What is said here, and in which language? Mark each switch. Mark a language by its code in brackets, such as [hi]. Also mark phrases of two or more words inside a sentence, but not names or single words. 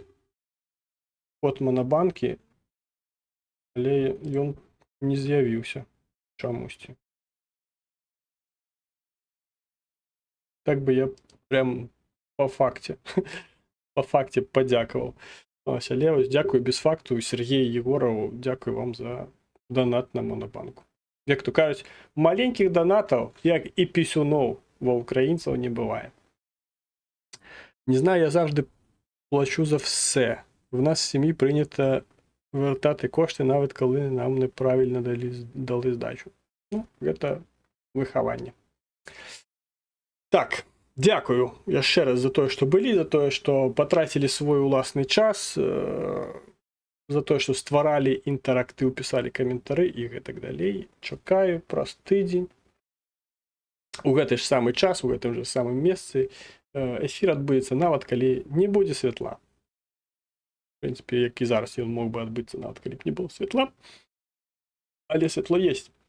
[be] Код Монобанкі, але ён не з'явіўся чамусьці. Так бы я прям по факце падзякаваў. Ось, але ось, дзякую без факту, Сергей Егоров, дзякую вам за донат на Монобанку. [uk] Як то кажуть, маленьких донатов, як і пісюнов, во українців не буває. Не знаю, я завжди плачу за все. В нас в сім'ї прийнято вертати кошти, навіть коли нам неправильно дали здачу. Ну, це виховання. Так, дякую ще раз за те, що були, за те, що потратили свій власний час, за те, що [be] стваралі інтерактив, [uk] писали каментары і так далей. [be] Чекаю праз тыдзень. У гэты ж самы час, у гэтым же самым месцы эфір адбудзецца нават калі не будзе святла. В прынцыпе, як і зараз ён мог бы адбыцца нават калі б не было святла, але святло есть.